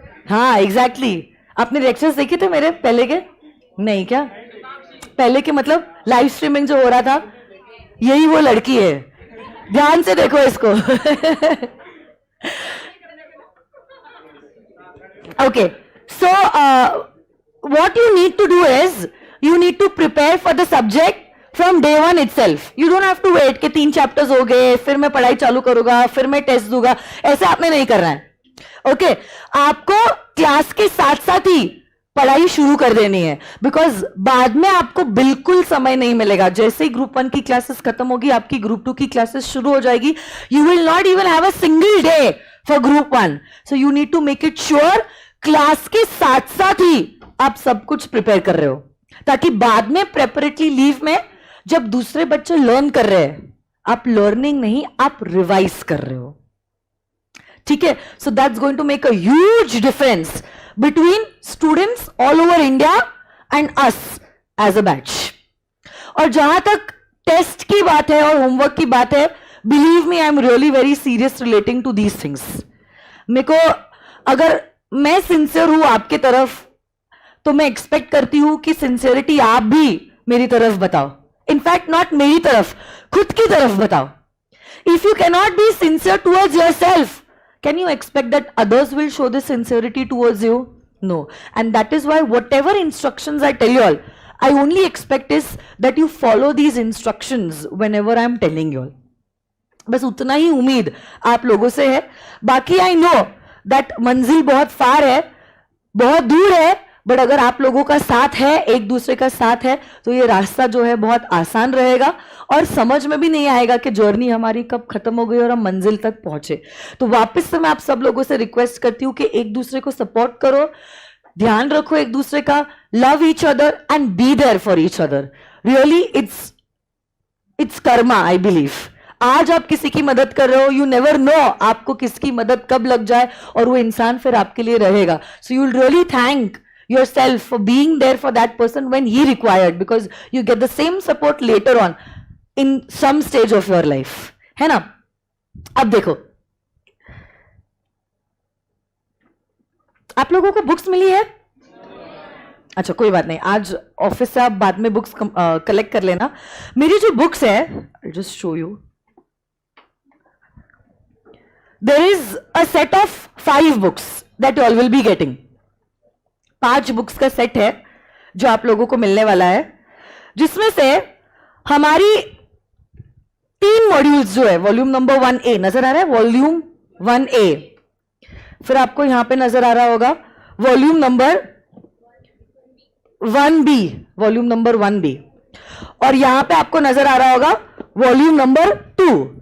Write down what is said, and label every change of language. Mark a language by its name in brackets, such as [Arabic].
[Hindi] हाँ एग्जैक्टली, आपने लेक्चर्स देखे थे मेरे पहले के? नहीं क्या? पहले के मतलब लाइव स्ट्रीमिंग जो हो रहा था, यही वो लड़की है, ध्यान से देखो इसको। [English] Okay, so what you need to do is you need to prepare for the subject from day 1 itself। you don't have to wait [Hindi] कि 3 चैप्टर्स हो गए फिर मैं पढ़ाई चालू करूंगा फिर मैं टेस्ट दूंगा, ऐसे आपने नहीं करना है। ओके, आपको क्लास के साथ साथ ही पढ़ाई शुरू कर देनी है, बिकॉज बाद में आपको बिल्कुल समय नहीं मिलेगा. जैसे ही ग्रुप 1 की क्लासेस खत्म होगी, आपकी ग्रुप 2 की क्लासेस शुरू हो जाएगी. [English] You will not even have a single day for group 1. So you need to make it sure [Hindi] class के साथ साथ ही आप सब कुछ प्रिपेयर कर रहे हो, ताकि बाद में प्रेपरेटरी लीव में जब दूसरे बच्चे लर्न कर रहे हैं, आप लर्निंग नहीं, आप रिवाइज कर रहे हो. ठीक है. [English] So that's going to make a huge difference between students all over India and us as a batch. [Hindi] और जहां तक टेस्ट की बात है और होमवर्क की बात है, [English] Believe me, I am really very serious relating to these things. [Hindi] मेरे को, अगर मैं सिंसियर हूं आपके तरफ, तो मैं एक्सपेक्ट करती हूं कि सिंसियरिटी आप भी मेरी तरफ बताओ. इनफैक्ट नॉट मेरी तरफ, खुद की तरफ बताओ. [English] If you cannot be sincere towards yourself, can you expect that others will show this sincerity towards you? No. And that is why whatever instructions I tell you all, I only expect is that you follow these instructions whenever I am telling you all. [Hindi] बस उतना ही उम्मीद आप लोगों से है. बाकी [English] I know that [Hindi] मंजिल बहुत फार है, बहुत दूर है, बट अगर आप लोगों का साथ है, एक दूसरे का साथ है, तो ये रास्ता जो है बहुत आसान रहेगा और समझ में भी नहीं आएगा कि जर्नी हमारी कब खत्म हो गई और हम मंजिल तक पहुंचे. तो वापस से मैं आप सब लोगों से रिक्वेस्ट करती हूं कि एक दूसरे को सपोर्ट करो, ध्यान रखो एक दूसरे का, [English] Love each other and be there for each other. Really it's karma, I believe. [Hindi] आज आप किसी की मदद कर रहे हो, [English] you never know [Hindi] आपको किसकी मदद कब लग जाए और वो इंसान फिर आपके लिए रहेगा. [English] so you will really thank yourself for being there for that person when he required, because you get the same support later on in some stage of your life, [Hindi] है ना. अब देखो, आप लोगों को बुक्स मिली है? अच्छा, कोई बात नहीं, आज ऑफिस से आप बाद में बुक्स कलेक्ट कर लेना. मेरी जो बुक्स है, [English] I'll just show you. There is a set of 5 books that you all will be getting. [Hindi] 5 books का सेट है जो आप लोगों को मिलने वाला है, जिसमें से हमारी 3 मॉड्यूल्स जो है, वॉल्यूम नंबर 1A नजर आ रहा है, वॉल्यूम 1A. फिर आपको यहां पे नजर आ रहा होगा volume number 1B, volume number 1B, और यहां पे आपको नजर आ रहा होगा वॉल्यूम नंबर 2.